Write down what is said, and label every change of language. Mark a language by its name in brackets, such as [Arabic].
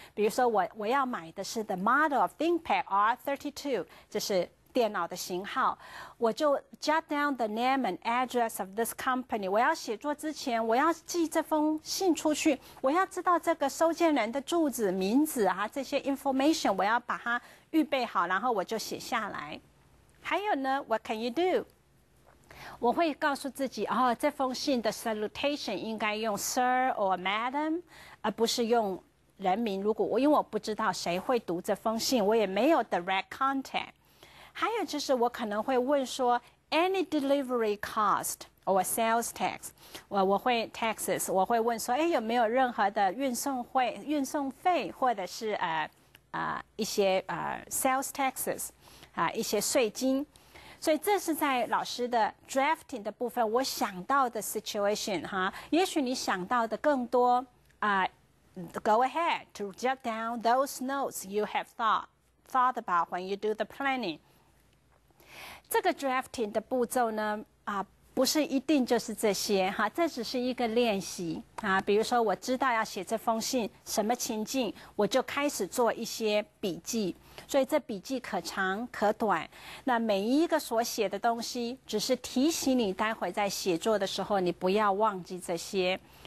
[Chinese] 比如说我要买的是 [English] the model of ThinkPad R32， [Chinese] 这是电脑的型号，我就 [English] jot down the name and address of this company。 [Chinese] 我要写作之前，我要寄这封信出去，我要知道这个收件人的住址、名字这些 information， 我要把它预备好，然后我就写下来。还有呢 [English] ，What can you do？ [Chinese] 我会告诉自己，这封信的 salutation 应该用 [English] Sir or Madam， [Chinese] 而不是用人名。因为我不知道谁会读这封信，我也没有 [English] direct contact。 [Chinese] 还有就是我可能会问说 ， [English] any delivery cost or sales tax， [Chinese] 我会 taxes， 我会问说，有没有任何的运送费，或者是一些sales taxes 一些税金。所以这是在老师的 drafting 的部分，我想到的 situation 也许你想到的更多 [English] go ahead to jot down those notes you have thought about when you do the planning。 [Chinese] 这个 drafting 的步骤呢不是一定就是这些这只是一个练习比如说我知道要写这封信什么情境，我就开始做一些笔记。所以这笔记可长可短。那每一个所写的东西，只是提醒你待会在写作的时候，你不要忘记这些。